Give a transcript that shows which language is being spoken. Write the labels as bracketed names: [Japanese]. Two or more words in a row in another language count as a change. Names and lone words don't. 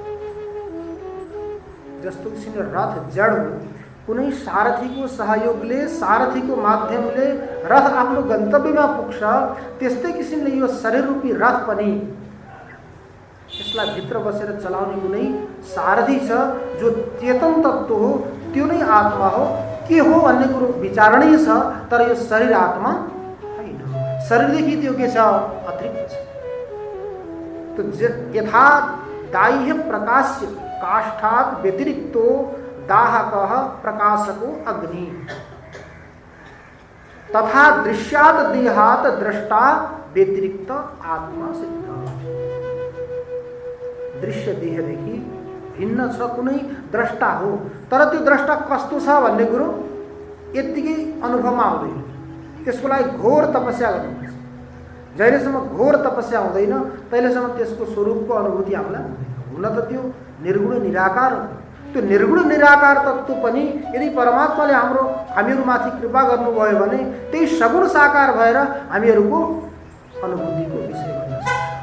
[Nepali] जस्तो किसिमले रथ जड हो, कुनै सारथीको सहयोगले, सारथीको माध्यमले रथ आफ्नो गन्तव्यमा पुग्छ, त्यस्तै किसिमले यो शरीर रूपी रथ पनि यसलाई भित्र बसेर चलाउने कुनै सारथी छ जो चेतन तत्त्व हो, त्यो नै आत्मा हो। के हो भन्ने कुरो विचारणीय छ, तर यो शरीर आत्मा होइन। शरीरदेखि त्यो के छ? अतिरिक्त छ। [Sanskrit] तो यथा दाह्य प्रकाश्य काष्ठात् व्यतिरिक्तो दाहकः प्रकाशको अग्नि, तथा दृश्यात् देहात् द्रष्टा व्यतिरिक्त आत्मा सिद्ध। [Nepali] दृश्य देहदेखि भिन्न छ कुनै द्रष्टा हो, तर त्यो द्रष्टा कस्तो छ भन्ने कुरो यतिकै अनुभवमा आउँदैन। त्यसको लागि घोर तपस्या गर्नुपर्छ। जहिलेसम्म घोर तपस्या हुँदैन तहिलेसम्म त्यसको स्वरूपको अनुभूति हामीलाई हुँदैन। हुन त त्यो निर्गुण निराकार हो। त्यो निर्गुण निराकार तत्त्व पनि यदि परमात्माले हामीहरूमाथि कृपा गर्नुभयो भने त्यही सगुण साकार भएर हामीहरूको अनुभूतिको विषय बन्न सक्छ।